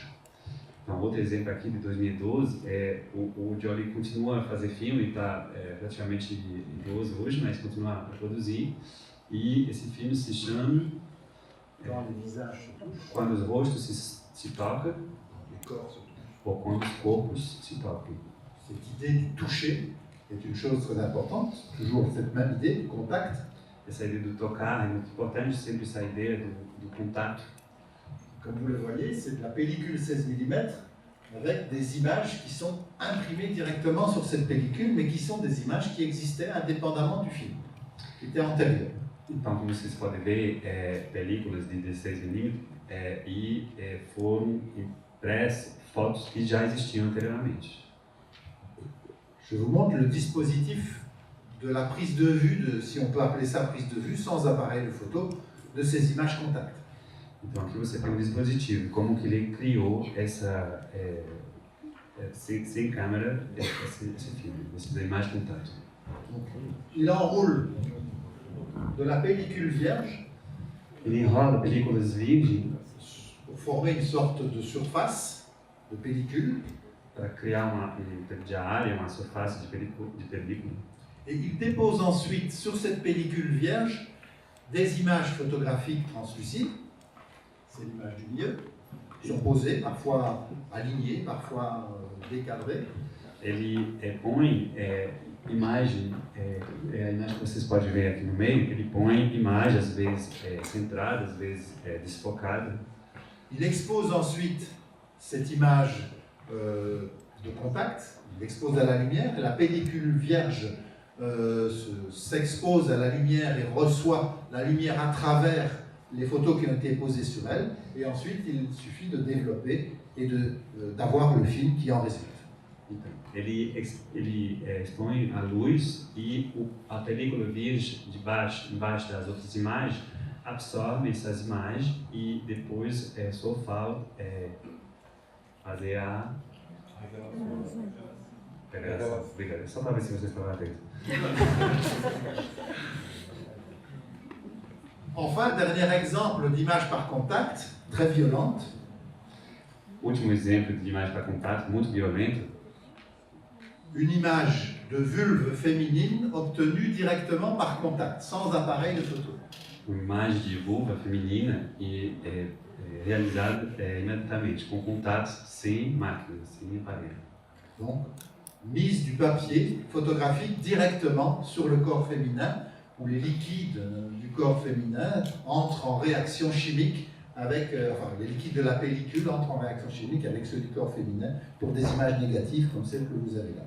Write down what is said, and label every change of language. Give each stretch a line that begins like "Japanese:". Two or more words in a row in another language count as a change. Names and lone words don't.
Portuguese: Então, outro exemplo aqui de 2012 o Jolie continua a fazer filme, está praticamente idoso hoje, mas continua a produzir. E esse filme se chama Quando os rostos se tocam ou quando os corpos se tocam.
French: Cette idée du toucher est une chose très importante, toujours cette même idée du contact.
Portuguese: Essa ideia do tocar é muito importante, sempre essa ideia do contato.
French: Comme vous le voyez, c'est de la pellicule 16 mm avec des images qui sont imprimées directement sur cette pellicule, mais qui sont des images qui existaient indépendamment du film, qui étaient antérieures.
Portuguese: Então, como vocês podem ver, películas de 16mm foram impressas fotos que já existiam anteriormente.
French: Je vous montre le dispositif de la prise de vue, si on peut appeler ça prise de vue, sans appareil de photo, de ces images contact.
Portuguese: Então aqui você tem um dispositivo, como que ele criou sem câmera esse filme, essa imagem contato.
French: Il enroule de la pellicule vierge.
Portuguese: Ele enrola películas virgens
French: pour former une sorte de surface de pellicule.
Portuguese: Para criar uma área, uma surface de película.
French: Et il dépose ensuite sur cette pellicule vierge des images photographiques translucides. C'est l'image du milieu, surposée, parfois alignée, parfois décadrée.
Portuguese: Ele põe imagem, a imagem que vocês podem ver aqui no meio, ele põe imagem às vezes centrada, às vezes desfocada.
French: Il expose ensuite cette image de contact, il l'expose à la lumière, et la pellicule vierge s'expose à la lumière et reçoit la lumière à travers les photos qui ont été posées sur elle, et ensuite il suffit de développer et d'avoir le film qui en résulte.
Portuguese: Ele expõe a luz e a película virgem embaixo das outras imagens absorve essas imagens e depois só falta fazer a revelação. Obrigado. Só para ver se vocês estão atentos.
French: Enfin, dernier exemple d'image par contact, très violente.
Portuguese: Último exemplo de imagem par contato, muito violento.
French: Une image de vulve féminine obtenue directement par contact, sans appareil de photo.
Portuguese: Uma imagem de vulva feminina realizada imediatamente, com contatos sem máquina, sem aparelho.
French: Donc, mise du papier photographique directement sur le corps féminin, où les liquides du corps féminin entrent en réaction chimique avec, les liquides de la pellicule entrent en réaction chimique avec ceux du corps féminin pour des images négatives comme celle que vous avez là.